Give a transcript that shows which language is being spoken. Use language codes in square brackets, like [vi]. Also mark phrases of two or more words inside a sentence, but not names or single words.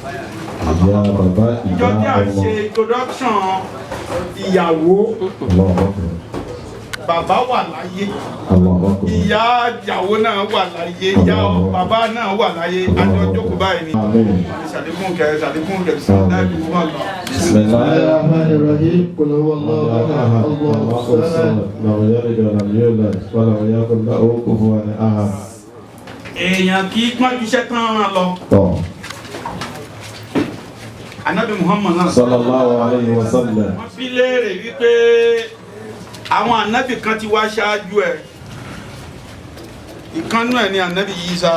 [yo] ìjọ tí a ṣe introduction ìyàwó. Bàbá wà láyé, ìyá ìyàwó náà wà láyé, ìyá bàbá náà wà láyé, àjọ jókòó báyìí ni. Ṣàlékún kẹrẹ, ṣàlékún kẹrẹ, ṣàlékún kẹrẹ, wà lọ. [ar] بسم الله الرحمن الرحيم قل هو الله أحد الله الصمد لم يلد ولم يولد ولم يكن له كفوا أحد. [yo] Èèyàn kì í pọ́njú iṣẹ́ tán rán lọ. Ànábì Muhammad náà. [ar] صلى الله عليه وسلم. [yo] Wọ́n fi léèrè wípé àwọn ànábì kan ti wá ṣáájú ẹ̀. Ìkannú ẹ̀ ni ànábì Ìsá.